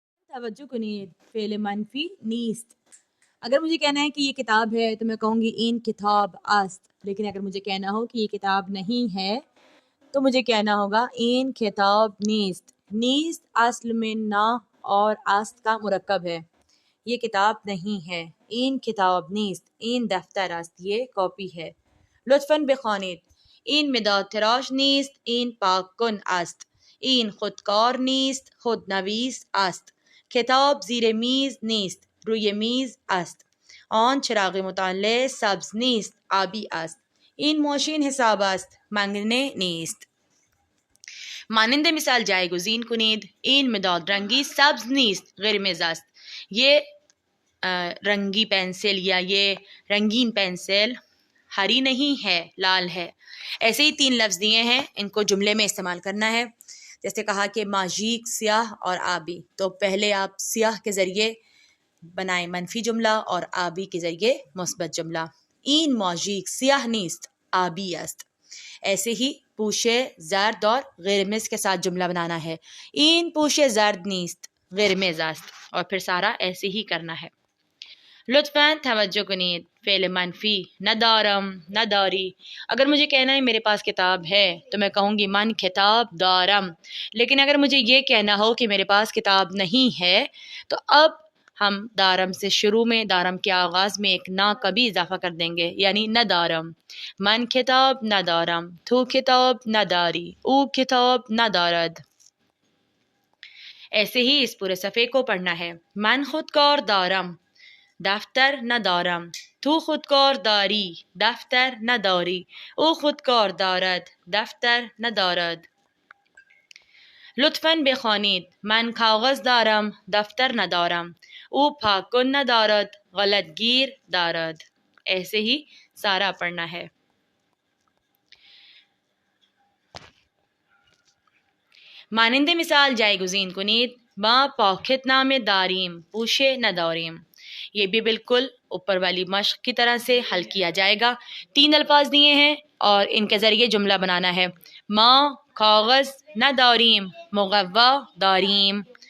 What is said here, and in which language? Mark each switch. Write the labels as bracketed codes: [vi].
[fa] توجہ کنید فعل منفی نیست. [ur] اگر مجھے کہنا ہے کہ یہ کتاب ہے تو میں کہوں گی [fa] این کتاب است، [ur] لیکن اگر مجھے کہنا ہو کہ یہ کتاب نہیں ہے تو مجھے کہنا ہوگا [fa] این کتاب نیست. [ur] نیست اصل میں نا اور است کا مرکب ہے. یہ کتاب نہیں ہے. [fa] این کتاب نیست، این دفتر است، [ur] یہ کاپی ہے. [fa] لطفاً بخوانید. این مداد تراش نیست، این پاک کن است. این خودکار نیست، خودنویس است. کتاب زیر میز نیست، روی میز است. آن چراغ مطالعه سبز نیست، آبی است. این ماشین حساب است، منگنه نیست. مانند مثال جایگزین کنید. این مداد رنگی سبز نیست، قرمز است. [ur] یہ رنگی پینسل یا یہ رنگین پینسل ہری نہیں ہے، لال ہے. ایسے ہی 3 لفظ دیے ہیں، ان کو جملے میں استعمال کرنا ہے. جیسے کہا کہ ماجیک سیاہ اور آبی، تو پہلے آپ سیاہ کے ذریعے بنائیں منفی جملہ اور آبی کے ذریعے مثبت جملہ. [fa] این ماجیک سیاہ نیست، آبی است. [ur] ایسے ہی پوشے زرد اور قرمز کے ساتھ جملہ بنانا ہے. [fa] این پوشے زرد نیست، قرمز است، [ur] اور پھر سارا ایسے ہی کرنا ہے. [fa] لطفاً توجہ کنید. فعل منفی ندارم، نداری. [ur] اگر مجھے کہنا ہے میرے پاس کتاب ہے تو میں کہوں گی [fa] من کتاب دارم. [ur] لیکن اگر مجھے یہ کہنا ہو کہ میرے پاس کتاب نہیں ہے تو اب ہم دارم سے شروع میں، دارم کے آغاز میں ایک نا کا بھی اضافہ کر دیں گے، یعنی ندارم. [fa] من کتاب ندارم، تو کتاب نداری، او کتاب ندارد. [ur] ایسے ہی اس پورے صفحے کو پڑھنا ہے. [fa] من خودکار دارم، دفتر ندارم. تو خودکار داری، دفتر نداری. او خودکار دارد، دفتر ندارد. لطفاً بخوانید. من کاغذ دارم، دفتر ندارم. او پاک کن ندارد، غلط گیر دارد. [ur] ایسے ہی سارا پڑھنا ہے. [fa] مانند مثال جایگزین کنید. ما پاکت نامه داریم، پوشه نداریم. [ur] یہ بھی بالکل اوپر والی مشق کی طرح سے حل کیا جائے گا. 3 الفاظ دیے ہیں اور ان کے ذریعے جملہ بنانا ہے. [fa] ما کاغذ نداریم، مقوا داریم.